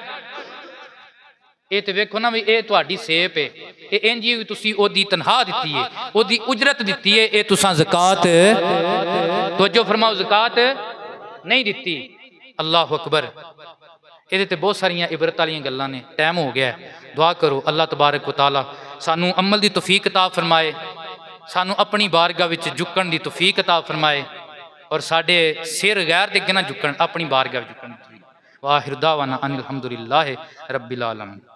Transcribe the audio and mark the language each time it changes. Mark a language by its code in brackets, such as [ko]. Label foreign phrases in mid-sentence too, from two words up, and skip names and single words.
[pa] ਇਹ ਤਾਂ ਵੇਖੋ ਨਾ ਭਈ ਇਹ ਤੁਹਾਡੀ ਸੇਪ ਹੈ, ਇਹ ਇੰਜ ਹੀ ਤੁਸੀਂ ਓਦੀ ਤਨਖ਼ਾਹ ਦੀ ਹੈ, ਓਦੀ ਉਜਰਤ ਦੀ ਹੈ, ਇਹ ਤੁਸਾਂ ਜ਼ਕਾਤ ਤਵੱਜੋ ਫ਼ਰਮਾਓ ਜ਼ਕਾਤ ਨਹੀਂ ਦੀ। [ar] الله أكبر. [pa] ਇਹ ਤਾਂ ਬਹੁਤ ਸਾਰੀਆਂ ਇਬਰਤ ਵਾਲੀ ਗੱਲਾਂ ਨੇ। ਟਾਈਮ ਹੋ ਗਿਆ, ਦੁਆ ਕਰੋ [ar] الله تبارك وتعالى [pa] ਸਾਨੂੰ ਅਮਲ ਕੀ ਤੌਫ਼ੀਕ ਅਤਾ ਫ਼ਰਮਾਏ, ਸਾਨੂੰ ਅਪਣੀ ਬਾਰਗਾਹ ਵਿਚ ਝੁਕਣ ਕੀ ਤੌਫ਼ੀਕ ਅਤਾ ਫ਼ਰਮਾਏ ਔਰ ਸਾਡੇ ਸਿਰ ਗ਼ੈਰ ਦੇ ਅੱਗੇ ਨਾ ਝੁਕਣ, ਅਪਣੀ ਬਾਰਗਾਹ ਝੁਕਣ। [ar] وآخر دعوانا أن الحمد لله رب العالمين.